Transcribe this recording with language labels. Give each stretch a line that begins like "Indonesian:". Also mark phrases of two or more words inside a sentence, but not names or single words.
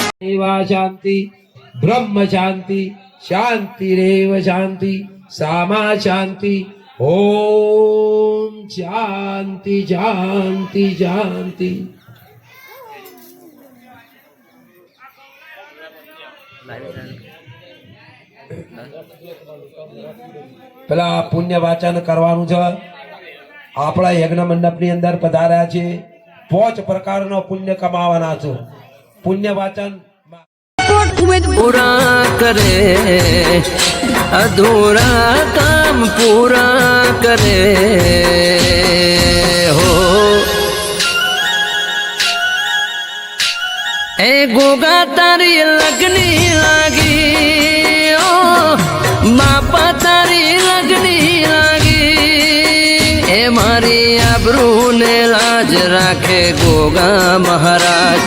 Sanskrit: देवा शांति ब्रह्म शांति शांतिरेव शांति सामा शांति ओम शांति शांति शांति।
Gujarati: પેલા પુણ્ય વાચન કરવાનું છે। આપણા યજ્ઞ મંડપની અંદર પધાર્યા છે। 5 પ્રકારનો પુણ્ય કમાવાના છે। પુણ્ય વાચન
Hindi: पूरा करे अधूरा काम पूरा करे
Gujarati: હો એ ગોગા તારી લગની લાગી ઓ બાપા તારી લગની લાગી એ મારી આબરૂ ને લાજ રાખે ગોગા મહારાજ।